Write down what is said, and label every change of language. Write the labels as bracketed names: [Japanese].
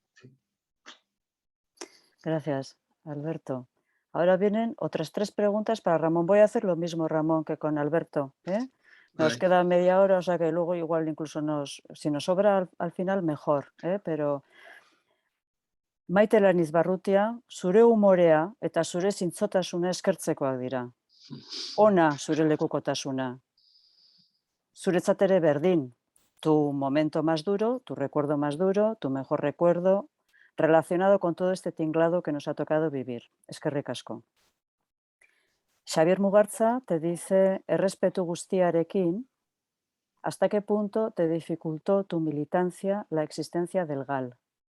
[Spanish] Sí. Gracias, Alberto. Ahora vienen otras 3 preguntas para Ramón. Voy a hacer lo mismo, Ramón, que con Alberto, ¿eh? Nos queda media hora, o sea que luego igual incluso si nos sobra al final, mejor, ¿eh? Pero [Basque] Maite Laniz Barrutia, zure umorea eta zure zintzotasuna eskertzekoak dira. Ona zure lekukotasuna. Zuretzat ere berdin, [Spanish] tu momento más duro, tu recuerdo más duro, tu mejor recuerdo, relacionado con todo este tinglado que nos ha tocado vivir. [Basque] Eskerrik asko. [Spanish] Xavier Mugartza te dice, [Basque] errespetu guztiarekin, [Spanish] ¿hasta qué punto te dificultó tu militancia la existencia del GAL?